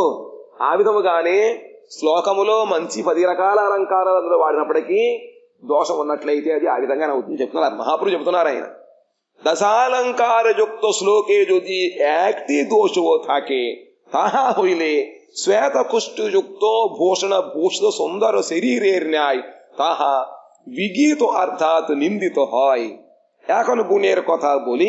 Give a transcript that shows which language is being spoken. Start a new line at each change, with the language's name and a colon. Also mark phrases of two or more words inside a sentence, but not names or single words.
Telugu: ఆ విధముగానే శ్లోకములో మంచి 10 రకాల అలంకారాలు అందులో వాడినప్పటికీ దోషం ఉన్నట్లయితే అది ఆ విధంగానే అవుతుంది చెప్తున్నారు మహాప్రభు, చెప్తున్నారు ఆయన।
Bangla: দশালঙ্কার যুক্ত শ্লোকে যদি একটি দোষও থাকে তাহা হইলে শ্বেত কুষ্ঠযুক্ত ভূষণ ভূষিত সুন্দর শরীরের ন্যায় তাহা বিগীত অর্থাৎ নিন্দিত হয়। এখন গুণের কথা বলি।